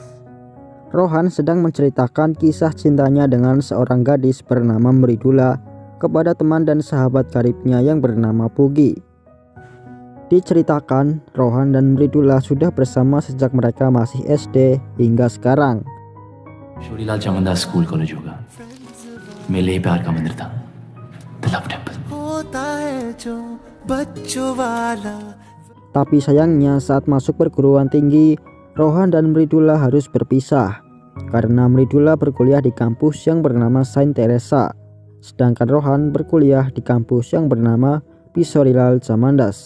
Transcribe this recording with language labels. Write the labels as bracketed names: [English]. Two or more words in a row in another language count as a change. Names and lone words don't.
[Indonesian] Rohan sedang menceritakan kisah cintanya dengan seorang gadis bernama Mridula kepada teman dan sahabat karibnya yang bernama Pugi. Diceritakan, Rohan dan Mridula sudah bersama sejak mereka masih SD hingga sekarang. [Hindi] शोरीलाल चमनदास [English] school college [Hindi] होगा। मेले ही प्यार का मंदिर था, [English] the love temple. [Indonesian] Tapi sayangnya saat masuk perguruan tinggi, Rohan dan Mridula harus berpisah karena Mridula berkuliah di kampus yang bernama Saint Teresa, sedangkan Rohan berkuliah di kampus yang bernama Kisorilal Chamandas.